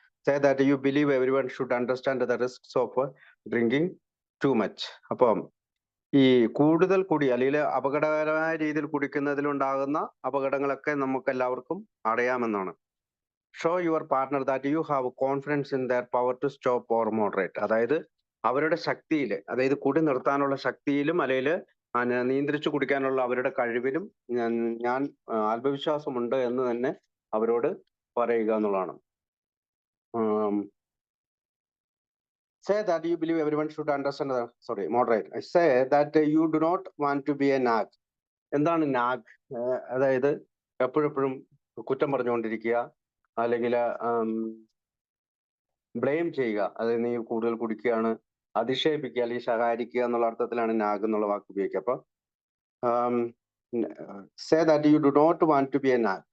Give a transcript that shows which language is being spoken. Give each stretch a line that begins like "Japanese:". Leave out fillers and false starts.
English: Say that you believe everyone should understand the risks of drinking too much.
Malayalam: അപ്പം ഈ കൂടുതൽ കുടി അല്ലെങ്കിൽ അപകടകരമായ രീതിയിൽ കുടിക്കുന്നതിലുണ്ടാകുന്ന അപകടങ്ങളൊക്കെ നമുക്ക് എല്ലാവർക്കും അറിയാമെന്നാണ്.
English: Show your partner that you have confidence in their power to stop or moderate.
Malayalam: അതായത് അവരുടെ ശക്തിയിൽ, അതായത് കുടി നിർത്താനുള്ള ശക്തിയിലും അല്ലെങ്കിൽ നിയന്ത്രിച്ചു കുടിക്കാനുള്ള അവരുടെ കഴിവിലും ഞാൻ ആത്മവിശ്വാസമുണ്ട് എന്ന് തന്നെ അവരോട് പറയുക എന്നുള്ളതാണ്.
English: Say that you believe everyone should understand, moderate. Say that you do not want to be a nag.
Malayalam: എന്താണ് നാഗ്? അതായത് എപ്പോഴെപ്പോഴും കുറ്റം പറഞ്ഞുകൊണ്ടിരിക്കുക, അല്ലെങ്കിൽ ബ്ലെയിം ചെയ്യുക. അതായത് നീ കൂടുതൽ കുടിക്കുകയാണ്, അധിക്ഷേപിക്കുക അല്ലെങ്കിൽ ശകാരിക്കുക എന്നുള്ള അർത്ഥത്തിലാണ് നാഗ് എന്നുള്ള വാക്ക് ഉപയോഗിക്കുക.
English: അപ്പൊ say that you do not want to be a nag.